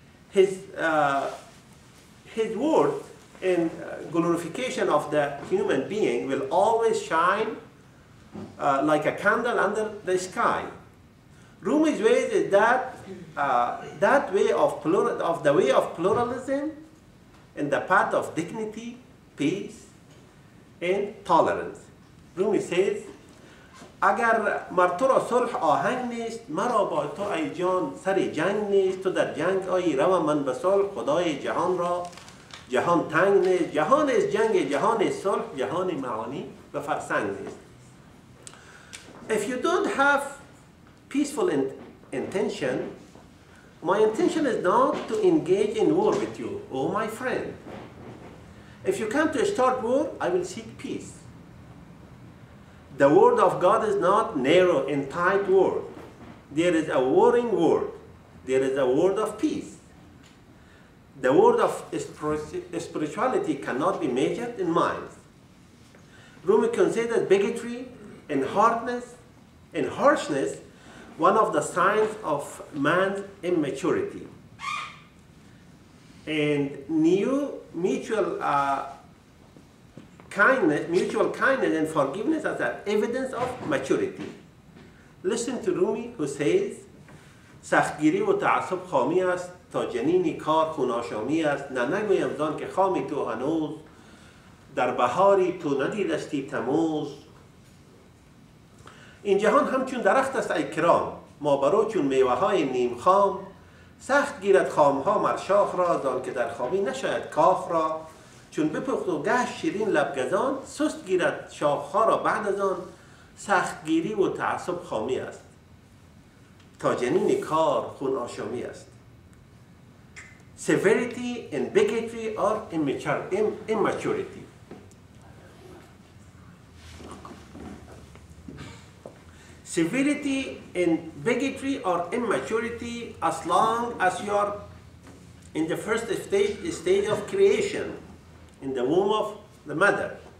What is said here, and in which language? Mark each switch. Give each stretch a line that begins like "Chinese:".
English: His word in glorification of the human being will always shine like a candle under the sky. Rumi's way is that the way of pluralism and the path of dignity, peace, and tolerance. Rumi says,
Persian: اگر مر تو را صلح آهنگ نیست مرا با تو ای جان سر جنگ نیست تو در جنگ آیی رو من به صلح خدای جهان را جهان تنگ نیست جهان است جنگ جهان است صلح جهان معانی به فرسنگ نیست.
English: If you don't have peaceful intention, my intention is not to engage in war with you, oh my friend. If you come to start war, I will seek peace. The word of God is not narrow and tight word. There is a warring word. There is a word of peace. The word of spirituality cannot be measured in minds. Rumi considers bigotry and harshness one of the signs of man's immaturity. And mutual kindness and forgiveness as an evidence of maturity. Listen to Rumi who says,
Persian: سختگیری و تعصب خامی است تا جنینی کار خوناشامی است نه نگویم زان که خامی تو هنوز در بهاری تو ندیدستی تموز. این جهان همچون درخت است ای کرام ما برو چون میوه های نیم خام سخت گیرد خام ها مر شاخ را زان که در خامی نشاید کاخ را چون بپخت و گشت شیرین لبگزان سست گیرد شاخ ها را بعد از آن سخت گیری و تعصب خامی است تا جنین کار خون آشامی است.
English: Severity and bigotry are immaturity. Severity and bigotry or immaturity as long as you are in the first stage of creation, in the womb of the mother.